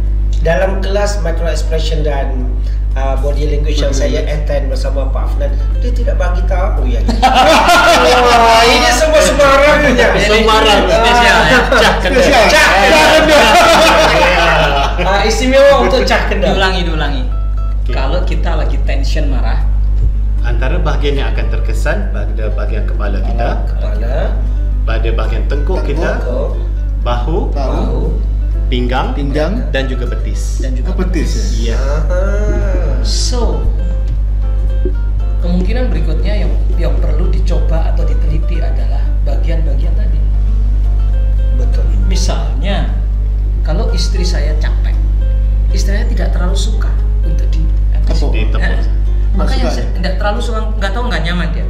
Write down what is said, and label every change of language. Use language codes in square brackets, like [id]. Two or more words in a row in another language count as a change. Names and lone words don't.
[ms] Dalam kelas [en] micro expression [ms] dan [en] body language [ms] yang saya attend bersama Pak Afnan, dia tidak bagi tahu ya. Ini semua sembarangnya. Sembarang. Istimewa untuk cah kendal. Diulangi. Kalau kita lagi tension marah, antara bahagian yang akan terkesan pada bahagian kepala kita, pada bahagian tengkuk kita, bahu, pinggang dan juga betis. Betis ya. [id] So kemungkinan berikutnya yang perlu dicoba atau diteliti adalah bagian-bagian tadi. Betul. Misalnya, kalau istri saya capek, istri saya tidak terlalu suka untuk Tepuk. maka yang saya tidak terlalu suka, nggak nyaman dia.